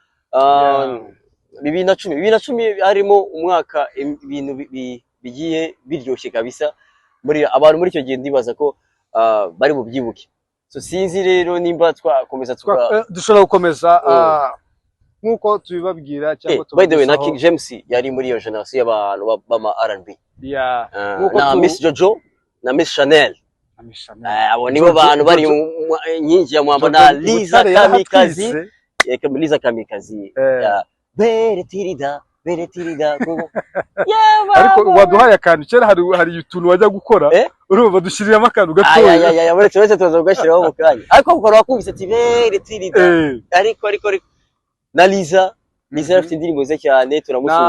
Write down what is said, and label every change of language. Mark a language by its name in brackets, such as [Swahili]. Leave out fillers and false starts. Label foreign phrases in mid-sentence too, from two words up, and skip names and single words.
[Kinyarwanda] 2010 harimo umwaka ibintu bigiye biryoshye kabisa muri abantu muri icyo gihe ndibaza ko bari bubyibuke so sinzi rero nimba twakomeza dushobora gukomeza nkuko tubibabwira cyangwa [English] by the way [Kinyarwanda] na King James yari muri iyo generation y'abantu bama R&B na Miss Jojo na Miss Chanel abo nibo bantu bari nyingi ya mwamba na Liza Kamikazi beretirida ariko waduhaye akantu cyera hari utuntu wajya gukora urumva dushiriramo akantu gatoya ya muri twese tuza gushiraho mu kanya ariko ukora wakubise ati beretirida ariko na Liza afite indirimbo ze cyane turamusubiza